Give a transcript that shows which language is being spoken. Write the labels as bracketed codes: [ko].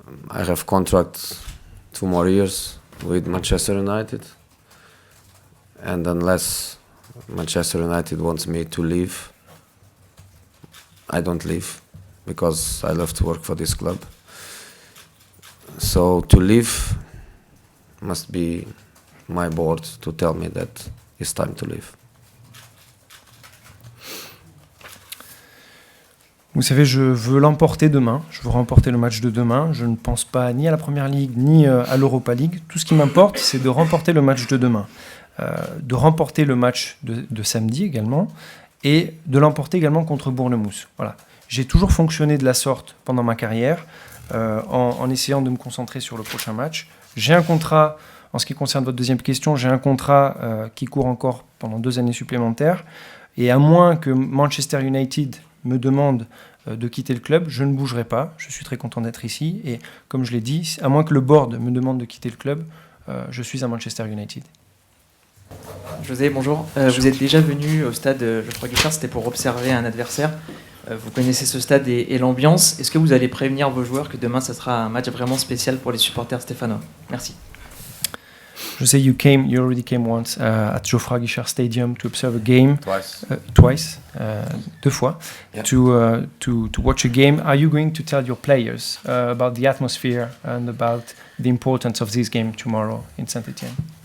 [en] I have contract 2 more years with Manchester United, and unless Manchester United wants me to leave, I don't leave because I love to work for this club. So to leave must be my board to tell me that it's time to leave. [fr] Vous savez, je veux l'emporter demain. Je veux remporter le match de demain. Je ne pense pas ni à la Première Ligue, ni à l'Europa League. Tout ce qui m'importe, c'est de remporter le match de demain. De remporter le match de samedi également. Et de l'emporter également contre Bournemouth. Voilà. J'ai toujours fonctionné de la sorte pendant ma carrière, en essayant de me concentrer sur le prochain match. J'ai un contrat, en ce qui concerne votre deuxième question, j'ai un contrat qui court encore pendant 2 années supplémentaires. Et à moins que Manchester United me demande de quitter le club, je ne bougerai pas. Je suis très content d'être ici. Et comme je l'ai dit, à moins que le board me demande de quitter le club, je suis à Manchester United. José, bonjour. Vous êtes déjà venu au stade, je crois, Guichard, c'était pour observer un adversaire. Vous connaissez ce stade et l'ambiance. Est-ce que vous allez prévenir vos joueurs que demain, ça sera un match vraiment spécial pour les supporters stéphanois? Merci. [en] Jose, you already came once at Geoffroy Guichard Stadium to observe a game. Twice. [fr] Deux fois. [en] Yeah. To watch a game. Are you going to tell your players about the atmosphere and about the importance of this game tomorrow in Saint-Etienne?